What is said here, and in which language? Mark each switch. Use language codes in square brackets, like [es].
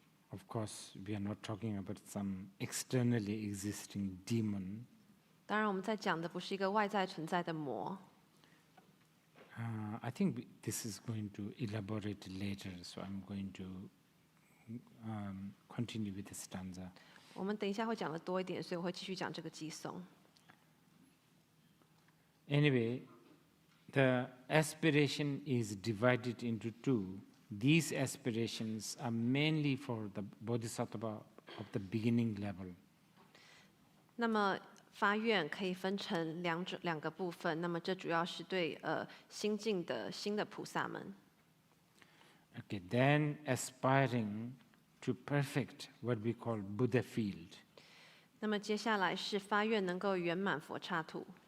[en] Of course, we are not talking about some externally existing demon. [zh] 当然，我们在讲的不是一个外在存在的魔。 [en] I think this is going to elaborate later, so I'm going to continue with the stanza. [zh] 我们等一下会讲的多一点，所以我会继续讲这个寄颂。 [en] Anyway, the aspiration is divided into two. These aspirations are mainly for the bodhisattva of the beginning level. [zh] 那么发愿可以分成两个部分，那么这主要是对新进的新的菩萨们。 [en] Okay, then aspiring to perfect what we call Buddha field. [zh] 那么接下来是发愿能够圆满佛刹土。